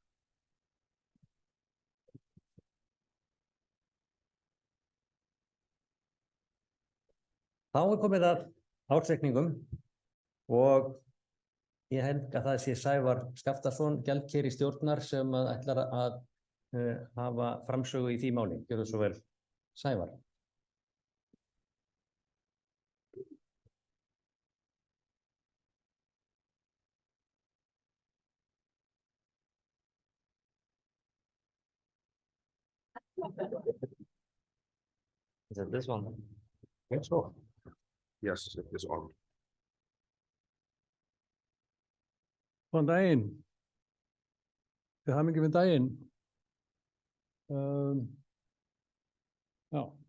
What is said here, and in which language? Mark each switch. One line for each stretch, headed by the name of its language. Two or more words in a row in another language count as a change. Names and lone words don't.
Icelandic: Þá er komið að ársreikningum og ég held að það sé Sævar Skaftason, gjaldkeri stjórnar, sem ætlar að hafa framsögu í því máli. Gjörðu svo vel, Sævar.
English: Is it this one? I think so. Yes, it is on.
Icelandic: Góðan daginn. Til hamingju með daginn. Já.